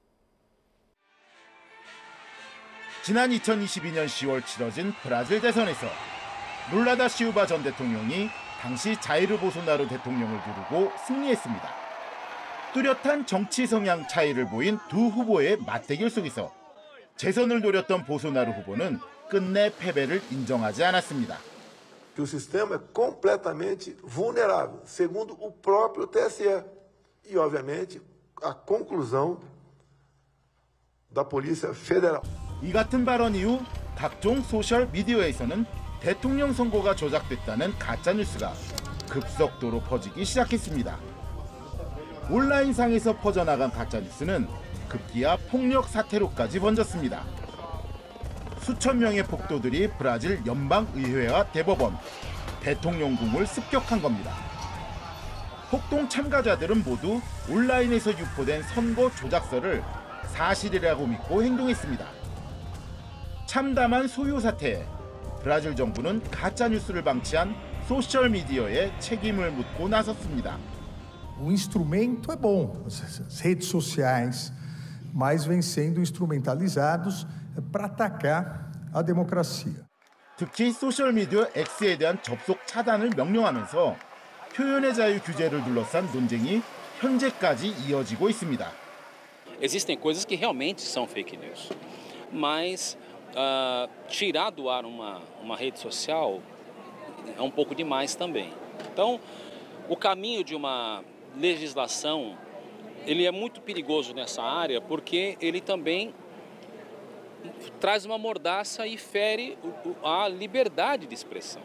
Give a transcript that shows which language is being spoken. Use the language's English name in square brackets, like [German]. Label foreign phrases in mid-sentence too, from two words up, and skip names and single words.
[Korean] 지난 2022년 10월 치러진 브라질 대선에서 룰라 다 시우바 전 대통령이 당시 자이르 보소나루 대통령을 두르고 승리했습니다. 뚜렷한 정치 성향 차이를 보인 두 후보의 맞대결 속에서 재선을 노렸던 보소나루 후보는 끝내 패배를 인정하지 않았습니다. [Portuguese] Que o sistema é completamente vulnerável, segundo o próprio TSE. E, obviamente, a conclusão da Polícia Federal. [Korean] 이 같은 발언 이후 각종 소셜 미디어에서는 대통령 선거가 조작됐다는 가짜뉴스가 급속도로 퍼지기 시작했습니다. 온라인상에서 퍼져나간 가짜뉴스는 급기야 폭력 사태로까지 번졌습니다. 수천 명의 폭도들이 브라질 연방의회와 대법원, 대통령궁을 습격한 겁니다. 폭동 참가자들은 모두 온라인에서 유포된 선거 조작서를 사실이라고 믿고 행동했습니다. 참담한 소요 사태에 브라질 정부는 가짜뉴스를 방치한 소셜미디어에 책임을 묻고 나섰습니다. [Portuguese] O instrumento é bom, as redes sociais, mas vêm sendo instrumentalizados para atacar a democracia. [Korean] 특히 소셜미디어 X에 대한 접속 차단을 명령하면서 표현의 자유 규제를 둘러싼 논쟁이 현재까지 이어지고 있습니다. [Portuguese] Existem coisas que realmente são [English] fake news, [Portuguese] mas tirar do ar uma rede social é pouco demais também. Então, o caminho de uma legislação, ele é muito perigoso nessa área porque ele também traz uma mordaça e fere a liberdade de expressão.